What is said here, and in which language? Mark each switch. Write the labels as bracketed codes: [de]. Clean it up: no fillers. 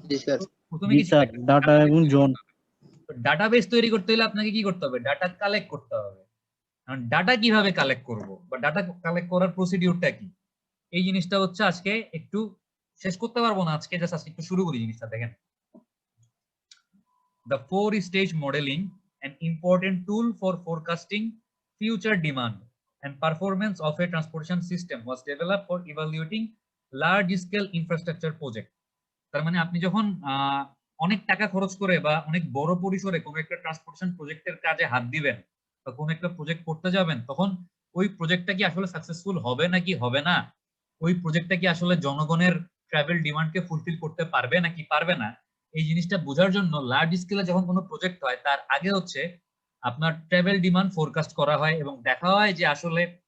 [bn] জি sir. প্রথমে জি কি ছিল? স্যার, ডাটা এবং জোন। ডাটাবেস তৈরি করতে হলে আপনাকে কি করতে হবে? ডাটা কালেক্ট করতে হবে। কারণ ডাটা কিভাবে কালেক্ট করব বা ডাটা কালেক্ট করার প্রসিডিউরটা কি, এই জিনিসটা হচ্ছে আজকে একটু শেষ করতে পারবো না আজকে, জাস্ট আজকে একটু শুরু করি জিনিসটা। দেখেন, [en] the 4-stage modeling, an important tool for forecasting future demand and performance of a transportation system, was developed for evaluating large scale infrastructure project. [bn] তার মানে আপনি যখন অনেক টাকা খরচ করে বা অনেক বড় পরিসরে কোনো একটা ট্রান্সপোর্টেশন প্রজেক্টের কাজে হাত দিবেন বা কোনো একটা প্রজেক্ট করতে যাবেন, তখন ওই প্রজেক্টটা কি আসলে সাকসেসফুল হবে নাকি হবে না, ওই প্রজেক্টটা কি আসলে জনগণের ট্রাভেল ডিমান্ডকে ফুলফিল করতে পারবে নাকি পারবে না, এই জিনিসটা বোঝার জন্য লার্জ স্কেলে যখন কোনো প্রজেক্ট হয় তার আগে হচ্ছে আপনার ট্রাভেল ডিমান্ড ফোরকাস্ট করা হয় এবং দেখা হয় যে আসলে